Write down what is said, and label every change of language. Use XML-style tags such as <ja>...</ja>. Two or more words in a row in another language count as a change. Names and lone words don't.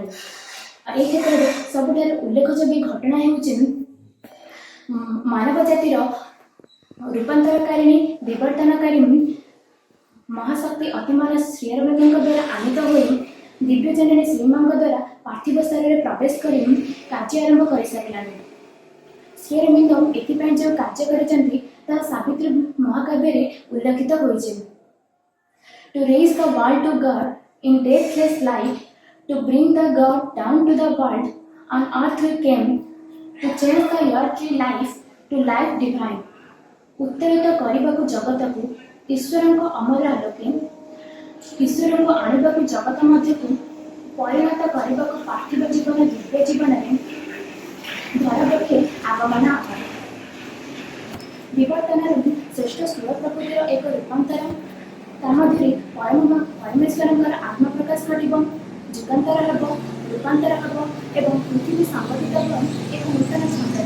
<or>ଏହି କ୍ଷେତ୍ରରେ ସବୁଠାରୁ ଉଲ୍ଲେଖଯୋଗ୍ୟ ଘଟଣା ହେଉଛି ମାନବ ଜାତିର ରୂପାନ୍ତରକାରିଣୀ, ବିବର୍ତ୍ତନକାରୀ ମହାଶକ୍ତି ଅତିମାନ ଶ୍ରୀ ଅରବିନ୍ଦଙ୍କ ଦ୍ୱାରା ଆନିତ ହୋଇ ଦିବ୍ୟଜନନୀ ଶ୍ରୀମାଙ୍କ ଦ୍ୱାରା ପାର୍ଥିବ ଶରୀରରେ ପ୍ରବେଶ କରି କାର୍ଯ୍ୟ ଆରମ୍ଭ କରିସାରିଲାଣି। ଶ୍ରୀ ଅରବିନ୍ଦ ଏଥିପାଇଁ ଯେଉଁ କାର୍ଯ୍ୟ କରିଛନ୍ତି ତାହା ସାବିତ୍ରୀ ମହାକାବ୍ୟରେ ଉଲ୍ଲେଖିତ ହୋଇଛି।</or> <en>To raise the world to God in deathless light, to bring the God down to the world, on earth we came, to change the earthly life to life divine.</en> <or>ଉତ୍ତରିତ କରିବାକୁ ଜଗତକୁ ଈଶ୍ୱରଙ୍କ ଅମର ଆଲୋକେ ଈଶ୍ୱରଙ୍କୁ ଆଣିବାକୁ ଜଗତ ମଧ୍ୟକୁ ପରିଣତ କରିବାକୁ ପାର୍ଥିବ ଜୀବନ ଦିବ୍ୟ ଜୀବନରେ ଧରାପକ୍ଷେ ଆଗମନ ଆହ୍ୱାନ। ବିବର୍ତ୍ତନର ଶ୍ରେଷ୍ଠ ସ୍ଥୂଳ ପ୍ରକୃତିର ଏକ ରୂପାନ୍ତର, ତା ମଧ୍ୟରେ ପରମେଶ୍ୱରଙ୍କର ଆତ୍ମପ୍ରକାଶ ଘଟିବ, ଯୁଗାନ୍ତର ହେବ, ରୂପାନ୍ତର ହେବ ଏବଂ ପୃଥିବୀ ସଂଗଠିତ ହେବ ଏକ ନୂତନ ଛନ୍ଦରେ।</or>